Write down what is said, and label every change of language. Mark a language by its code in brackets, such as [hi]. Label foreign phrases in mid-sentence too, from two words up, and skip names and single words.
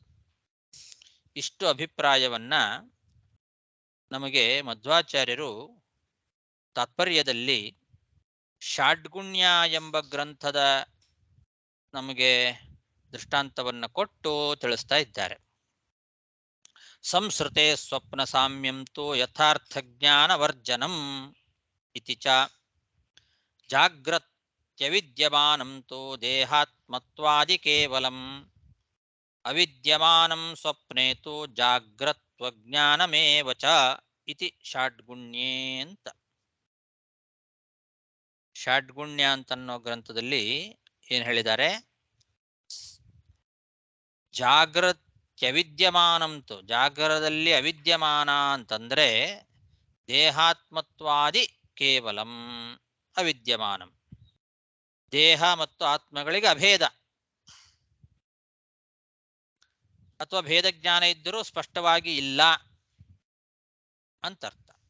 [kn] ಇಷ್ಟು ಅಭಿಪ್ರಾಯವನ್ನ ನಮಗೆ ಮಧ್ವಾಚಾರ್ಯರು ತಾತ್ಪರ್ಯದಲ್ಲಿ ಷಾಡ್ಗುಣ್ಯ ಎಂಬ ಗ್ರಂಥದ ನಮಗೆ ದೃಷ್ಟಾಂತವನ್ನ ಕೊಟ್ಟು ತಿಳಿಸ್ತಾ ಇದ್ದಾರೆ. [sa] ಸಂಸ್ಕೃತೆ ಸ್ವಪ್ನ ಸಾಮ್ಯಂತು ಯಥಾರ್ಥ ಜ್ಞಾನ ವರ್ಜನಂ ಇತಿ ಚ ಜಾಗ್ರತ್ಯವಿದ್ಯಮಾನಂತು ದೇಹಾತ್ಮತ್ವಾದಿ ಕೇವಲಂ ಅವಿದ್ಯಮಾನಂ ಸ್ವಪ್ನೆ ತು ಜಾಗ್ರತ್ವಜ್ಞಾನಮೇವ ಚ ಇತಿ ಷಾಡ್ಗುಣ್ಯೇ ಅಂತ. [kn] ಷಾಡ್ಗುಣ್ಯ ಅಂತನ್ನೋ ಗ್ರಂಥದಲ್ಲಿ ಏನ್ ಹೇಳಿದ್ದಾರೆ, ಜಾಗ್ರತ್ಯವಿದ್ಯಮಾನಂತು, ಜಾಗರದಲ್ಲಿ ಅವಿದ್ಯಮಾನ ಅಂತಂದ್ರೆ [sa] ದೇಹಾತ್ಮತ್ವಾದಿ ಕೇವಲಂ ಅವಿದ್ಯಮಾನಂ, [kn] ದೇಹ ಮತ್ತು ಆತ್ಮಗಳಿಗೆ ಅಭೇದ ಅಥವಾ ಭೇದ ಜ್ಞಾನ ಇದ್ದರೂ ಸ್ಪಷ್ಟವಾಗಿ ಇಲ್ಲ ಅಂತರ್ಥ.